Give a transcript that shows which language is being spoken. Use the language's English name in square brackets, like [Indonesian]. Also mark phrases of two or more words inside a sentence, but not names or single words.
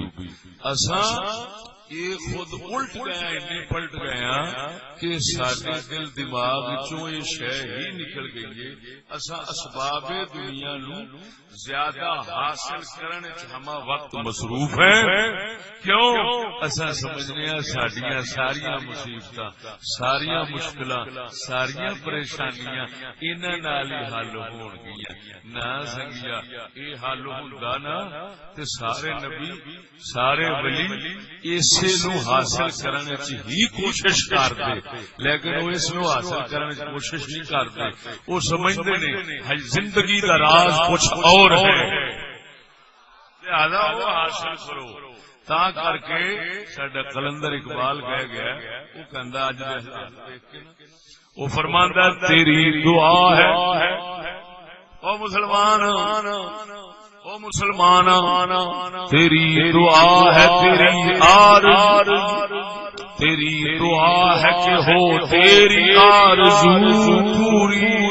[Punjabi] اساں یہ خود الٹ گیا، پلٹ گیا کہ سارے دل دماغ چوں یہ شے ہی نکل گئی ہے. اساں اسباب دنیا نو زیادہ حاصل کرنے ہما وقت مصروف ہیں. کیوں؟ اساں سمجھنے ہیں ساڈیاں ساریاں مصیبتاں، ساریاں مشکلاں، ساریاں پریشانیاں انہاں نال ہی حل ہون گیاں. نہ سنگیا یہ حل ہوندا نا تے سارے نبی سارے ولی اسے نو حاصل کرنے چ ہی کوشش کردے، لیکن وہ اس نو حاصل کرنے چ کوشش نہیں کردے. وہ سمجھدے نے زندگی دا راز کچھ اور ہے، لہذا وہ حاصل کرو. تا کر کے ساڈا قلندر اقبال کہہ گیا، وہ کہندا اج دے حالات دیکھ کے وہ فرماندا تیری دعا ہے او مسلمان، او مسلمان تیری دعا ہے، تیری آرزو، تیری دعا ہے کہ ہو تیری آرزو پوری،